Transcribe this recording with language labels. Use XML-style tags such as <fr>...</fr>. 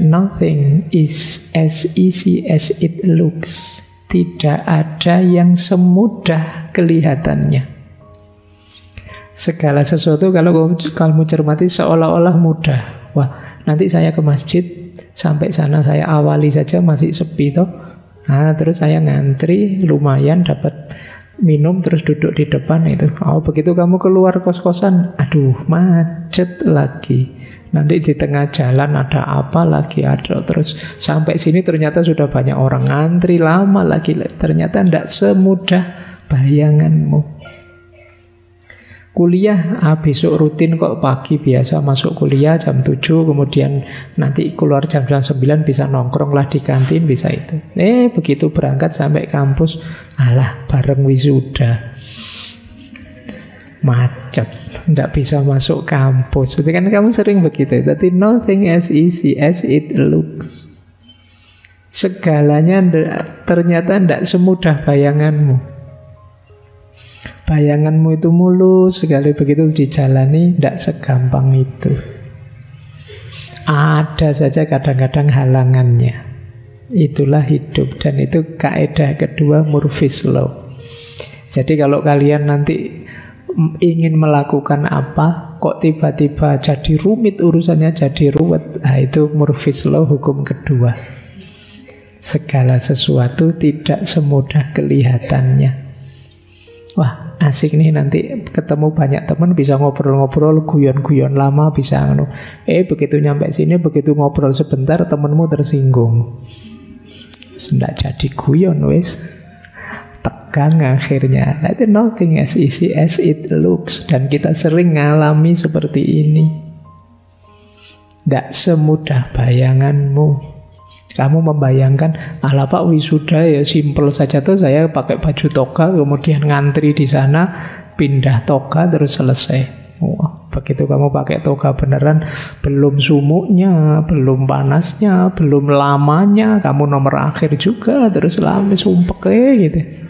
<en>Nothing is as easy as it looks.</en> <id>Tidak ada yang semudah kelihatannya. Segala sesuatu kalau kamu cermati seolah-olah mudah. Wah, nanti saya ke masjid, sampai sana saya awali saja masih sepi toh. Nah, terus saya ngantri, lumayan dapat minum, terus duduk di depan itu. Oh, begitu kamu keluar kos-kosan, aduh, macet lagi. Nanti di tengah jalan ada apa lagi, ada terus sampai sini ternyata sudah banyak orang ngantri, lama lagi. Ternyata tidak semudah bayanganmu. Kuliah, besok rutin kok pagi biasa masuk kuliah jam 7, kemudian nanti keluar jam 9 bisa nongkrong lah di kantin, bisa itu. Begitu berangkat sampai kampus, alah bareng wisuda. Macet, tidak bisa masuk kampus. Jadi kan kamu sering begitu. Tapi</id> <en>nothing as easy as it looks.</en> <id>Segalanya ternyata tidak semudah bayanganmu. Bayanganmu itu mulus, sekali begitu dijalani tidak segampang itu. Ada saja kadang-kadang halangannya. Itulah hidup, dan itu kaidah kedua, Murphy's Law. Jadi kalau kalian nanti ingin melakukan apa, kok tiba-tiba jadi rumit urusannya, jadi ruwet, nah itu Murphy's Law, hukum kedua. Segala sesuatu tidak semudah kelihatannya. Wah, asik nih nanti ketemu banyak teman, bisa ngobrol-ngobrol, guyon-guyon lama, bisa begitu nyampe sini, begitu ngobrol sebentar, temenmu tersinggung. Tidak jadi guyon, wes. Tegang akhirnya. Itu</id> <en>nothing as easy as it looks.</en> <id>Dan kita sering ngalami seperti ini. Tidak semudah bayanganmu. Kamu membayangkan, ala Pak wisuda ya simple saja tuh, saya pakai baju toga, kemudian ngantri di sana, pindah toga terus selesai. Wah, begitu kamu pakai toga beneran, belum sumuknya, belum panasnya, belum lamanya, kamu nomor akhir juga, terus lama sumpek gitu.</id>